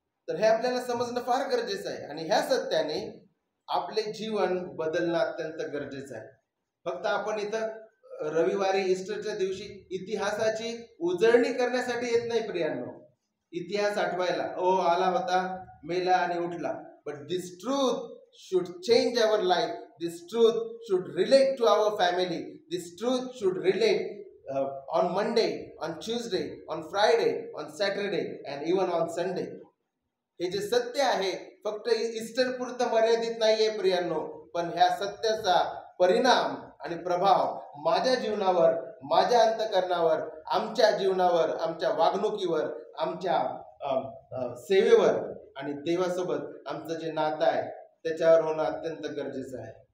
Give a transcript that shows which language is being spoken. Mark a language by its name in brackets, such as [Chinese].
[Marathi] तर हे आपल्याला समजणं फार गरजेचं आहे आणि ह्या सत्याने आपले जीवन बदलणं अत्यंत गरजेचं आहे. फक्त आपण इथं रविवारी ईस्टरच्या दिवशी इतिहासाची उजळणी करण्यासाठी येत नाही प्रियांनो. इतिहास आठवायला आला होता, मेला आणि उठला. [English] But this truth should change our life. This truth should relate to our family. This truth should relate on Monday, on Tuesday, on Friday, on Saturday and even on Sunday. [Marathi] हे जे सत्य आहे फक्त ईस्टर पुरतं मर्यादित नाहीये प्रियांनो, पण ह्या सत्याचा परिणाम आणि प्रभाव माझ्या जीवनावर, माझ्या अंतःकरणावर, आमच्या जीवनावर, आमच्या वागणुकीवर, आमच्या सेवेवर आणि देवासोबत आमचं जे नातं आहे त्याच्यावर होणं अत्यंत गरजेचं आहे.